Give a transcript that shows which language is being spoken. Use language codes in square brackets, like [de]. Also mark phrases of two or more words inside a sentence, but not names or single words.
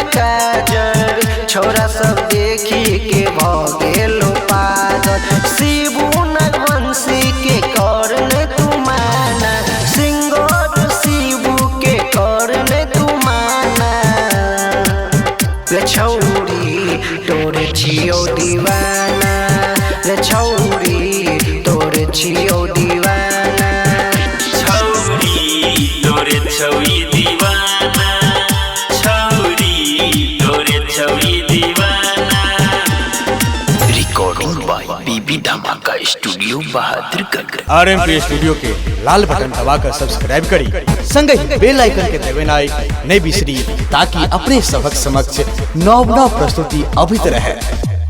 [mai] काजल छोरा सब देखी के हो गेल पागल शिबू नगwanshi के करने तू माना सिंगर शिबू के करने तू छौरी तोरे छियो दीवाना छौरी तोरे छियो दीवाना छौरी तोरे छौई दीवाना छौरी तोरे छौई दीवाना [en] recording by बीबी धमाका स्टूडियो बहादुरगढ़। [mai] आरएमपी स्टूडियो के लाल बटन दबाकर सब्सक्राइब करी संग ही [en] bell icon [mai] के दबाना नहीं बिसरी ताकि अपने सबक समक्ष नव प्रस्तुति अभित रहे।